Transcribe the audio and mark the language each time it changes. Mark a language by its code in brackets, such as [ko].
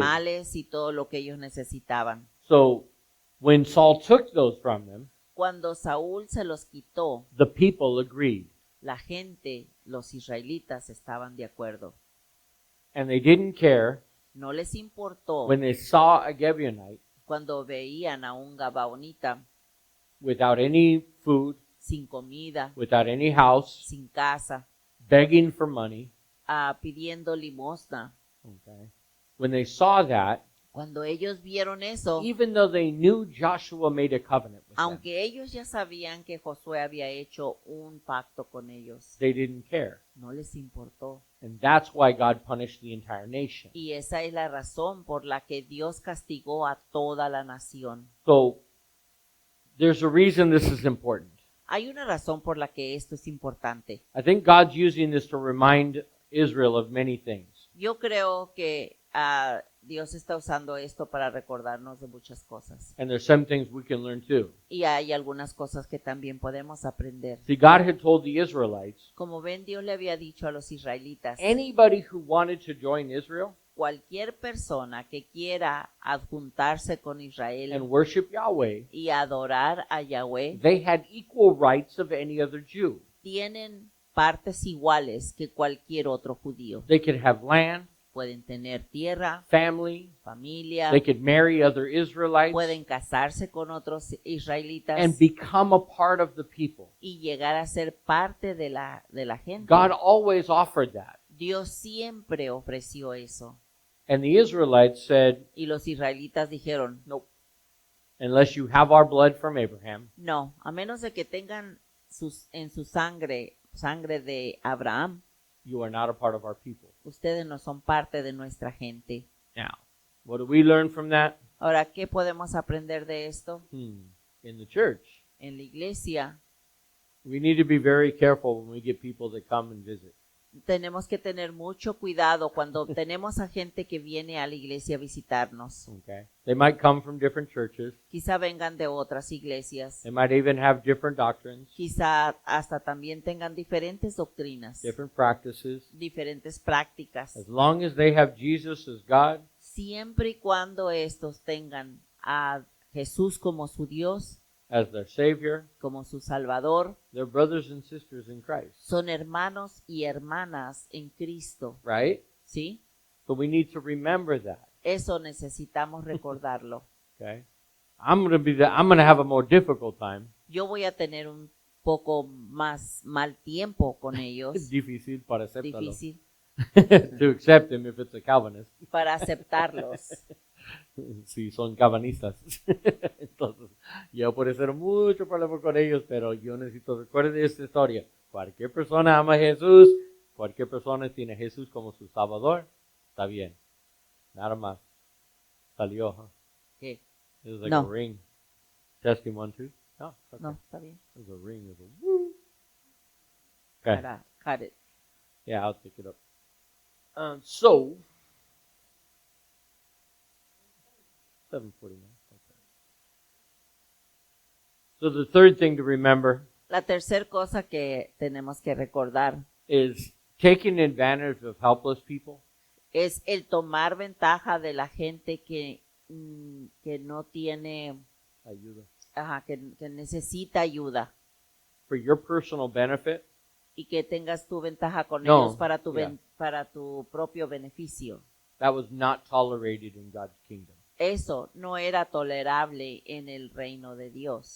[es] animales y todo lo que ellos necesitaban. [en] So when Saul took those from them, [es] Cuando Saúl se los quitó, [en] the people agreed. [es] la gente, los israelitas, estaban de acuerdo. [en] And they didn't care [es] No les importó [en] when they saw a Gibeonite [es] cuando veían a un gabaonita [en] without any food, [es] sin comida, [en] without any house, [es] sin casa, [en] begging for money. [es] pidiendo limosna. [en] Okay. When they saw that, [es] Cuando ellos vieron eso, [en] even though they knew Joshua made a covenant with them, [es] aunque ellos ya sabían que Josué había hecho un pacto con ellos, [en] they didn't care. [es] no les importó. [en] And that's why God punished the entire nation. [es] Y esa es la razón por la que Dios castigó a toda la nación. [en] So there's a reason this is important. [es] Hay una razón por la que esto es importante. [en] I think God's using this to remind Israel of many things. [es] Yo creo que Dios está usando esto para recordarnos de muchas cosas. [en] And there's some things we can learn too. [es] Y hay algunas cosas que también podemos aprender. [en] See, God had told the Israelites, [es] Como ven, Dios le había dicho a los israelitas, [en] anybody who wanted to join Israel [es] cualquier persona que quiera adjuntarse con [en] and [es] Israel [en] worship Yahweh, [es] y adorar a Yahweh, [en] they had equal rights of any other Jew. [es] tienen partes iguales que cualquier otro judío. [en] They could have land, [es] Pueden tener tierra, [en] family, [es] familia, [en] they could marry other Israelites [es] pueden casarse con otros israelitas [en] and become a part of the people. [es] y llegar a ser parte de la gente. [en] God always offered that. [es] Dios siempre ofreció eso. [en] And the Israelites said, [es] Y los israelitas dijeron, [en] nope, unless you have our blood from Abraham, [es] no, a menos de que tengan en su sangre de Abraham, [en] you are not a part of our people. [es] ustedes no son parte de nuestra gente. [en] Now, what do we learn from that? [es] Ahora, ¿qué podemos aprender de esto? [en] In the church, [es] En la iglesia [en] we need to be very careful when we get people that come and visit. [es] tenemos que tener mucho cuidado cuando tenemos a gente que viene a la iglesia a visitarnos. [en] Okay, they might come from different churches. [es] Quizá vengan de otras iglesias. [en] They might even have different doctrines, [es] Quizá hasta también tengan diferentes doctrinas, [en] different practices. [es] diferentes prácticas. [en] As long as they have Jesus as God, [es] Siempre y cuando estos tengan a Jesús como su Dios, [en] as their Savior, [es] como su Salvador, [en] they're brothers and sisters in Christ, [es] son hermanos y hermanas en Cristo, [en] right? [es] ¿sí? [en] So we need to remember that. [es] Eso necesitamos recordarlo. [en] Okay, I'm gonna have a more difficult time. [es] Yo voy a tener un poco más mal tiempo con Es ellos, difícil para aceptarlo. difícil [en] To accept him if it's a Calvinist. [es] para aceptarlos. Si son calvinistas. Entonces, yo por ser mucho problema con ellos, pero yo necesito, recuerden esta historia. Cualquier persona ama a Jesús, cualquier persona tiene a Jesús como su Salvador, está bien. Nada más. Salió, huh? ¿Qué? [en] It was like [es] No. [en] a ring. Testing 1, 2. No, it's okay. [es] No, está bien. [en] It was a ring. It was a woo. Okay. [es] Para [en] cut it. Yeah, I'll pick it up. So, 7:49. Okay. So the third thing to remember [es] La tercera cosa que tenemos que recordar [en] is taking advantage of helpless people. [es] es el tomar ventaja de la gente que no tiene, Ayuda. que necesita ayuda [en] For your personal benefit. [es] y que tengas tu ventaja con No, ellos para tu, [en] yeah. [es] para tu propio beneficio. [en] That was not tolerated in God's kingdom. [es] Eso no era tolerable en el reino de Dios.